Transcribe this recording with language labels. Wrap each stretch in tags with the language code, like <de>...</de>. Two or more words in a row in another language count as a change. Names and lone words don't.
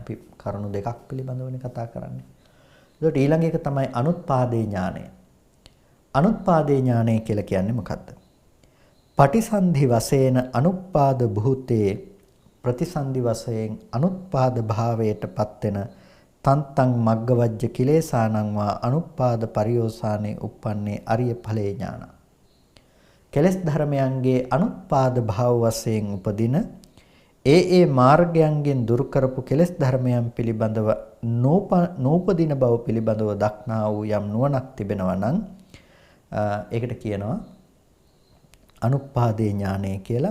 <si>අපි කරුණු දෙකක් පිළිබඳවනේ කතා කරන්නේ. එතකොට ඊළඟ එක තමයි අනුත්පාදේ ඥානය. අනුත්පාදේ ඥානය කියලා කියන්නේ මොකද්ද?</si> <pi>පටිසන්ධි වශයෙන් අනුත්පාද භූතේ ප්‍රතිසන්ධි වශයෙන් අනුත්පාද භාවයටපත් වෙන තන්තං මග්ගවජ්ජ කිලේසානං වා අනුත්පාද පරියෝසානේ uppන්නේ අරිය ඵලේ ඥාන.</pi> <si>කෙලස් ධර්මයන්ගේ අනුත්පාද භාව වශයෙන් උපදින ඒ මාර්ගයන්ගෙන් දුරු කරපු කෙලස් ධර්මයන් පිළිබඳව නූපදින බව පිළිබඳව දක්නා වූ යම් නුවණක් තිබෙනවා නම් ඒකට කියනවා අනුත්පාදේ ඥානය කියලා.</si>